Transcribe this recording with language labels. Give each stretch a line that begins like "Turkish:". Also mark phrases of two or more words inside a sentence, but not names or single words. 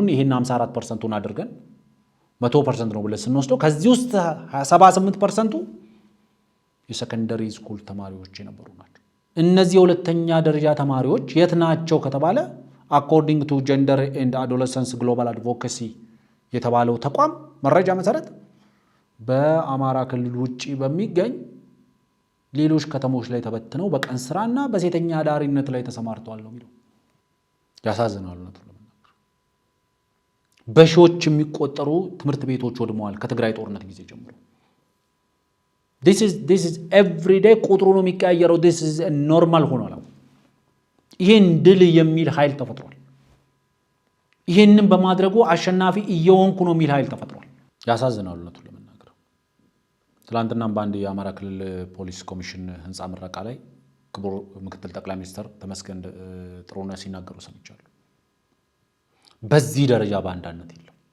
Amharic: ይሄን 54%ን አድርገን 100% ነው ብለን ስንወስደው ከዚህ ውስጥ 78%ቱ
English: secondary school
Amharic: ተማሪዎች የነበሩ ናቸው። እነዚህ የሁለተኛ ደረጃ ተማሪዎች የት ናቸው ከተባለ
English: according to
Amharic: ጀንደር ኤንድ አዶለሰንስ ግሎባል አድቮኬሲ የተባለው ተቋም መረጃ መሰረት በአማራ ክልል ውጪ በሚገኝ ሌሎች ከተሞች ላይ ተበትነው በቀን ስራና በሴተኛ አዳሪነት ላይ ተሰማርተዋል ነው የሚለው። ያሳዝናል። በሺዎች የሚቆጠሩ ትምህርት ቤቶች ወድመዋል ከትግራይ ጦርነት ጊዜ ጀምሮ።
English: this is every day
Amharic: ቁጥሩ ነው የሚቀያየረው።
English: this is
Amharic: ኖርማል ሆኗል። ይሄን ድል የሚል ኃይል ተፈጥሯል። ይሄንን በማድረጉ አሸናፊ እየሆንኩ ነው የሚል ኃይል ተፈጥሯል። ያሳዝናል እውነቱን ለመናገር። ትላንትናም በአንድ የአማራ ክልል ፖሊስ ኮሚሽን ህንፃ ምረቃ ላይ ክቡር ምክትል ጠቅላይ ሚኒስትር ተመስገን ጥሩነህ ሲናገሩ ሰምቻለሁ። በዚህ ደረጃ በአንዳነት የለም።